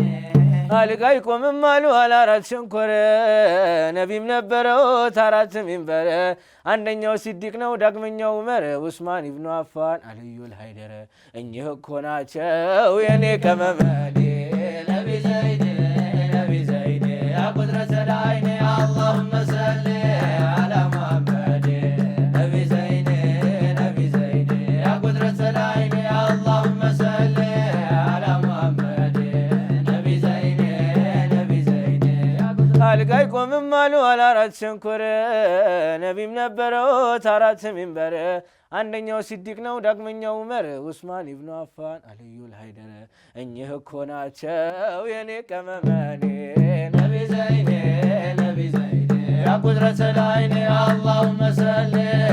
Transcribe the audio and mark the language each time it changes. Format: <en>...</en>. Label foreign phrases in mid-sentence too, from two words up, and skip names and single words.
<am>አልጋ ይቆምም አሉ አላራት ሸንኮረ ነቢም ነበረው ታራት ሚንበረ አንደኛው ሲዲቅ ነው ዳግመኛው ዑመር ዑስማን ኢብኑ አፋን አልዩል ሃይደረ እኚህ እኮ ናቸው የኔ ከመመዴ</am> <ar>نبي زين نبي زين يا قدرة العين اللهم صل على محمد نبي زين نبي زين يا قدرة العين اللهم صل على محمد نبي زين نبي زين يا قدرة</ar> <am>አልጋ ይቆምም አሉ አላራት ሸንኮረ ነቢም ነበረው ታራት ሚንበረ አንደኛው ሲዲቅ ነው ዳግመኛው ዑመር ዑስማን ኢብኑ አፋን አልዩል ሃይደረ እኚህ እኮ ናቸው የኔ ቀመመኔ</am> <ar>نبي زين نبي زين يا قدرة العين اللهم صل</ar>